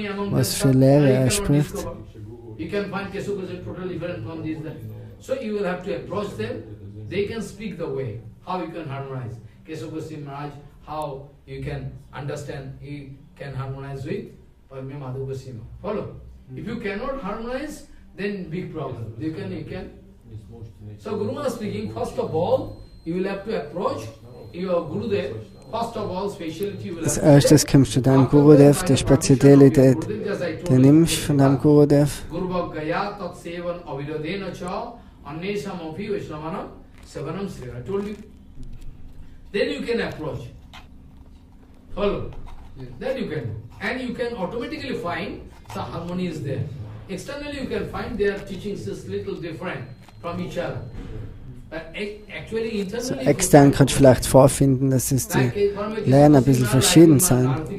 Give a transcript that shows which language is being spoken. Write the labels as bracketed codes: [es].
[de] Was für Lehre er spricht. [en] You can find Keshav Goswami totally different from this. So you will have to approach them. They can speak the way. How you can harmonize. Keshav Goswami Maharaj, how you can understand, he can harmonize with Paramahansa Madhu Goswami. Follow? If you cannot harmonize, then big problem. You can. So Guru Maharaj speaking, first of all, you will have to approach your Gurudev. First of all, speciality you will have [de] Als erstes kommst du deinem Gurudev, die Spezialität, die nimmst von deinem Gurudev. [sa] Guru Gaya Tat Sevan Avirodena Cha Annesham Api Vaishnavanam Sevanam Sri. [en] I told you. Then you can approach. Follow? Then you can do. And you can automatically find the harmony is there. Externally you can find their teachings is little different from each other. But actually So internally... [de] extern kannst du vielleicht vorfinden, dass es die Lehren ein bisschen verschieden sind.